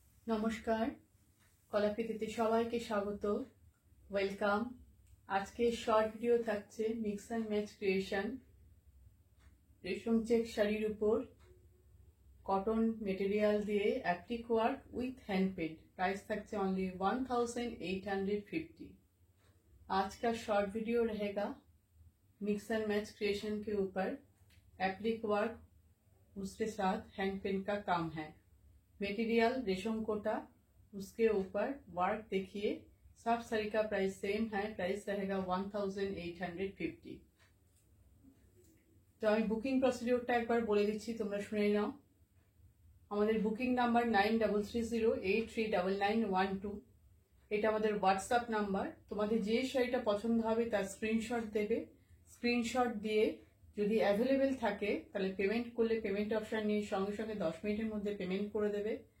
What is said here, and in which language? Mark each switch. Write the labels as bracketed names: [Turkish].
[Bangla] নমস্কার, কলাকৃতিতে সবাইকে স্বাগত, ওয়েলকাম। আজকে শর্ট ভিডিও থাকছে মিক্স অ্যান্ড ম্যাচ ক্রিয়েশন, রেশম চেক শাড়ির উপর কটন মেটেরিয়াল দিয়ে applique work with hand paint. Price থাকছে অনলি 1850। [Hindi] आज का शॉर्ट वीडियो रहेगा मिक्स एंड मैच क्रिएशन के ऊपर, एप्लिक वर्क उसके साथ हैंड पेंट का काम है। मटेरियल रेशम कोटा, उसके ऊपर वर्क देखिए। सब साड़ी का प्राइस सेम है, प्राइस रहेगा 1850। [Bangla] तो আমি বুকিং প্রসিডিওরটা একবার বলে দিচ্ছি, তোমরা শুনে নাও। আমাদের বুকিং নাম্বার 9330839912। এটা আমাদের হোয়াটসঅ্যাপ নাম্বার। তোমাদের যে শাড়িটা পছন্দ হবে তার স্ক্রিনশট দেবে। স্ক্রিনশট দিয়ে যদি অ্যাভেলেবেল থাকে তাহলে পেমেন্ট করলে পেমেন্ট অপশন নিয়ে সঙ্গে সঙ্গে 10 মিনিটের মধ্যে পেমেন্ট করে দেবে।